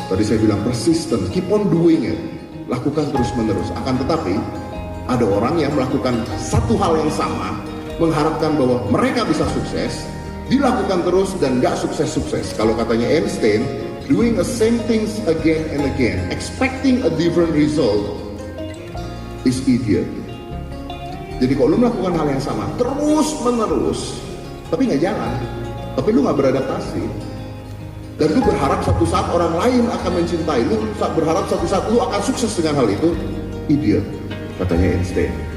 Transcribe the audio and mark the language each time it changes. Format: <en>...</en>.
<id>Tadi saya bilang</id> <en>persistent, keep on doing it.</en> <id>Lakukan terus menerus. Akan tetapi, ada orang yang melakukan satu hal yang sama, mengharapkan bahwa mereka bisa sukses, dilakukan terus dan gak sukses-sukses. Kalau katanya</id> <en>Einstein, doing the same things again and again, expecting a different result, is idiot.</en> <id>Jadi kalau lu melakukan hal yang sama terus menerus, tapi nggak jalan, tapi lu nggak beradaptasi, dan lu berharap suatu saat orang lain akan mencintai lu, berharap suatu saat lu akan sukses dengan hal itu, idiot, katanya Einstein.</id>